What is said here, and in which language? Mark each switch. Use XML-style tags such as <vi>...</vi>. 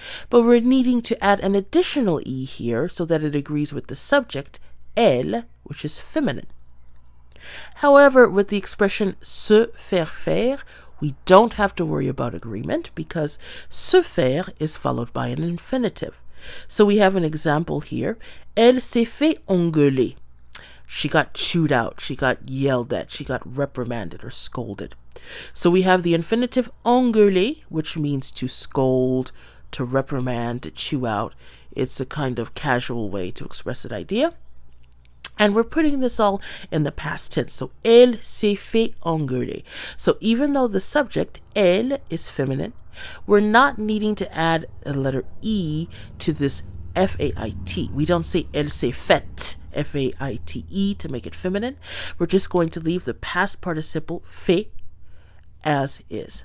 <en>But we're needing to add an additional E here so that it agrees with the subject, elle, which is feminine. However, with the expression se faire faire, we don't have to worry about agreement because se faire is followed by an infinitive. So we have an example here.</en> <fr>Elle s'est fait engueuler.</fr> <en>She got chewed out, she got yelled at, she got reprimanded or scolded. So we have the infinitive engueuler, which means to scold, to reprimand, to chew out. It's a kind of casual way to express that idea. And we're putting this all in the past tense.</en> <fr>So, elle s'est fait engueuler.</fr> <en>So even though the subject, elle, is feminine, we're not needing to add a letter E to this F-A-I-T. We don't say</en> <fr>elle s'est faite,</fr> <en>F-A-I-T-E, to make it feminine. We're just going to leave the past participle fait as is.</en>